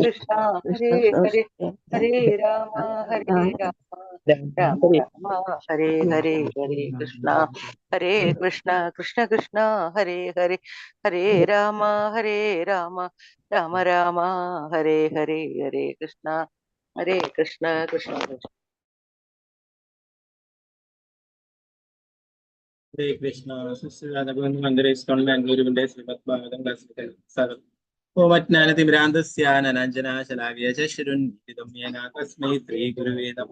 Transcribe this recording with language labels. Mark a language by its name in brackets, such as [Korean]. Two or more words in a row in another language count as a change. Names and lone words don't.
[Sanskrit] कृष्ण हरे കൃഷ്ണ ഹരേ കൃഷ്ണ हरे राम हरे राम राम राम हरे हरे हरे कृष्ण कृष्ण कृष्ण कृष्ण हरे हरे हरे राम राम राम राम हरे हरे हरे कृष्ण कृष्ण कृष्ण कृष्ण हरे कृष्ण [Malayalam] സുശ്രീരാധഗോവിന്ദ മന്ദിരേ ഇസ്കോൺ ബാംഗ്ലൂരുവിന്റെ ശ്രീമദ് ഭാഗവതം ക്ലാസിക്കൽ സ്വാഗതം. [Sanskrit] ओमज्ञानतिमिरान्तस्याननाञ्जनाशलाकय चक्षुरुन्मिलितं येन तस्मै श्री गुरुवे नमः.